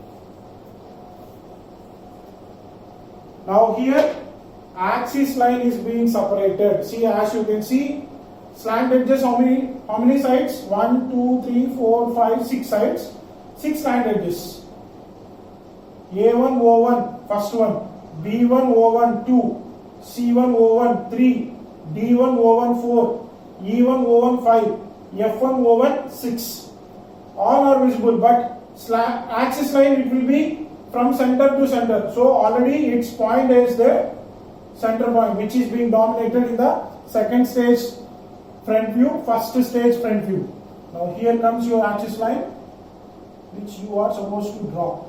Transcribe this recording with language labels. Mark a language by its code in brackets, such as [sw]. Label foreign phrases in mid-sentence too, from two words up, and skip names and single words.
[en] Now here axis line is being separated. See, as you can see, slant edges, how many sides? 1, 2, 3, 4, 5, 6 sides. 6 slant edges. A1 O1 first one, B1 O1 2, C1 O1 3, D1 O1 4, E1 O1 5, F1 O1 6. All are visible, but axis line it will be from center to center. So already its point is the center point, which is being dominated in the second stage front view, first stage front view. Now here comes your axis line, which you are supposed to draw.